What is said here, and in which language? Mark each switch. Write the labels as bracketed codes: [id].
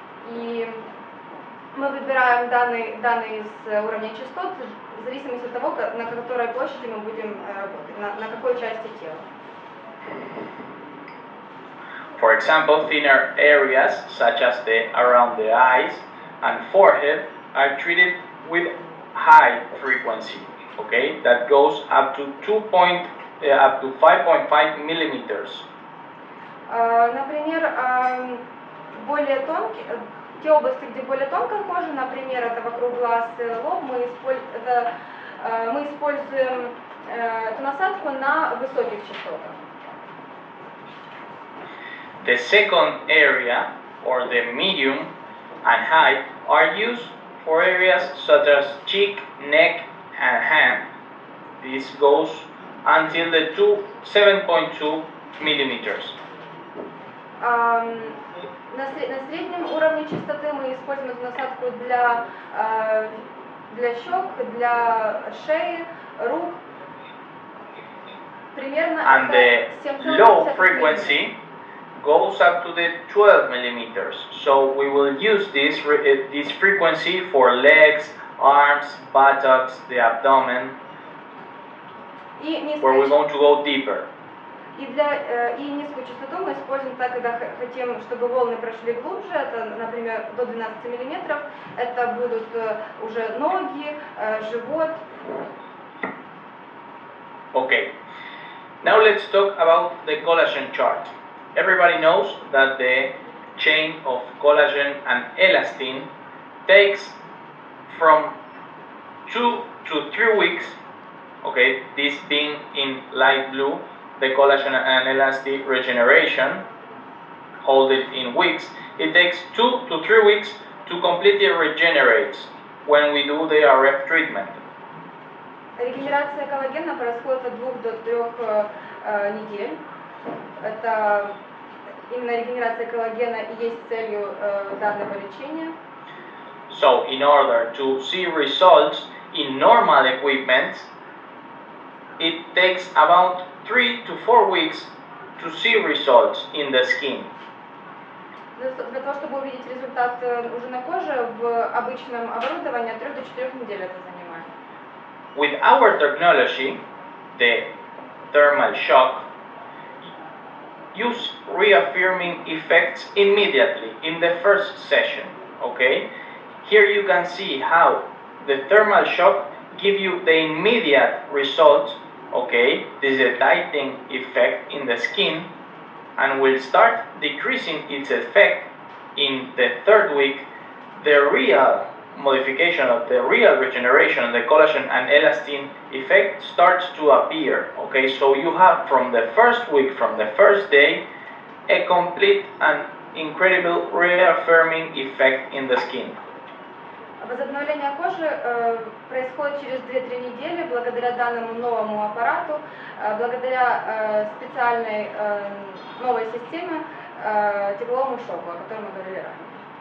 [ru] И мы выбираем данные из уровня частот в зависимости от того, на которой площади мы будем работать, на какой части тела. [en] For example, thinner areas such as around the eyes and forehead are treated with high frequency, okay, that goes up to 5.5 millimeters. [ru] Например, более тонкие, те области, где более тонкая кожа, например, это вокруг глаз и лоб, мы используем эту насадку на высоких частотах. [en] The second area, or the medium and high, are used for areas such as cheek, neck, and hand. This goes until the 7.2 millimeters. [ru] На среднем уровне частоты мы используем эту насадку для щек, для шеи, рук. Примерно [en] and the low frequency goes up to the 12 millimeters. So we will use this frequency for legs, arms, buttocks, the abdomen, where we're going to go deeper. [ru] И низкую частоту мы используем так, когда хотим, чтобы волны прошли глубже, это, например, до 12 миллиметров, это будут уже ноги, живот. [en] Okay, now let's talk about the collagen chart. Everybody knows that the chain of collagen and elastin takes from 2 to 3 weeks Okay, this being in light blue, the collagen and elastin regeneration, hold it in weeks. It takes 2 to 3 weeks to completely regenerate when we do the RF treatment. [ru] Регенерация коллагена происходит от 2 до 3 недель. Это именно регенерация коллагена и есть целью данного лечения. [en] So, in order to see results in normal equipment, it takes about 3 to 4 weeks to see results in the skin. [ru] Для того, чтобы увидеть результат уже на коже, в обычном оборудовании от 3 до 4 недель это занимает. [en] With our technology, the thermal shock, use reaffirming effects immediately in the first session. Okay? Here you can see how the thermal shock give you the immediate result. Okay? This is a tightening effect in the skin, and will start decreasing its effect in the 3rd week. The real modification of the real regeneration, the collagen and elastin effect starts to appear. Okay, so you have from the 1st week, from the 1st day, a complete and incredible reaffirming effect in the skin. [ru] Возобновление кожи происходит через 2-3 недели благодаря данному новому аппарату, благодаря специальной новой системе тепловому шоку, о котором мы говорили ранее.